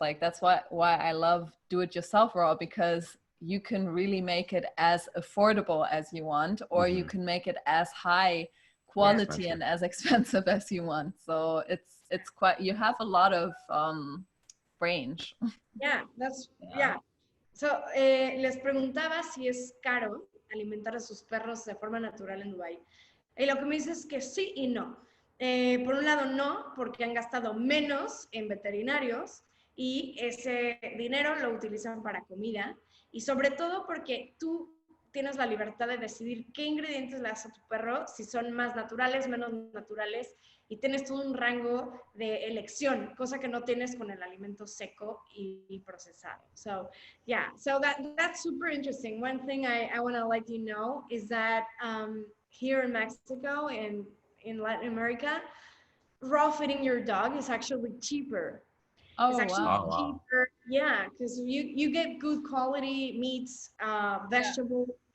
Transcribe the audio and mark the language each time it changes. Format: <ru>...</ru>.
<en>Like, that's why I love do-it-yourself raw, because you can really make it as affordable as you want, or you can make it as high quality and as expensive as you want. So it's quite, you have a lot of range.</en> <es>Yeah, So, les preguntaba si es caro alimentar a sus perros de forma natural en Dubái. Y lo que me dice es que sí y no. Por un lado no, porque han gastado menos en veterinarios y ese dinero lo utilizan para comida. Y sobre todo porque tú tienes la libertad de decidir qué ingredientes le das a tu perro, si son más naturales, menos naturales, y tienes todo un rango de elección, cosa que no tienes con el alimento seco y procesado.</es> <en>So, yeah, so that's super interesting. One thing I want to let you know is that here in Mexico and in Latin America, raw feeding your dog is actually cheaper. Oh, it's actually wow. cheaper. Yeah, because you get good quality meats, vegetables. Yeah.</en>